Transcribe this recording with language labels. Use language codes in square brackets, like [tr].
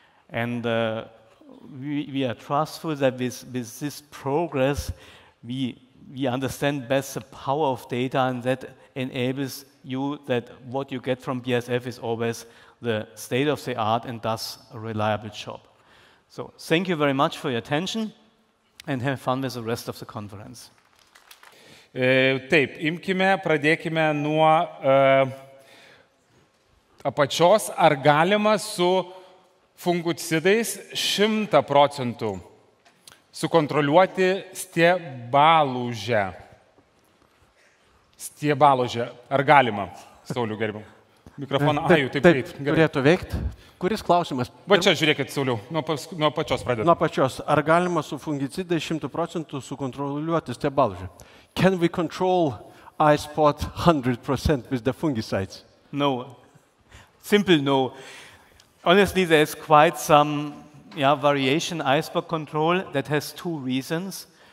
[en] And we are trustful that with this progress, we understand best the power of data, and that enables you that what you get from BASF is always the state of the art and does a reliable job. So thank you very much for your attention, and have fun with the rest of the conference. [lt] Taip, pradėkime nuo apačios. Ar galima su fungicidais 100% sukontroliuoti stiebalūžę? Stiebalūžę. Ar galima? Sauliau, gerbiam. Mikrofoną. Taip, turėtų veikti. Kuris klausimas? Va čia žiūrėkit, Sauliau, nuo pačios pradedame. Nuo pačios. Ar galima su fungicidais 100% sukontroliuoti stiebalūžę? [en] Can we control eye spot 100% with the fungicides? No. Simple no. Honestly, there's quite some variation eye spot control that has two reasons.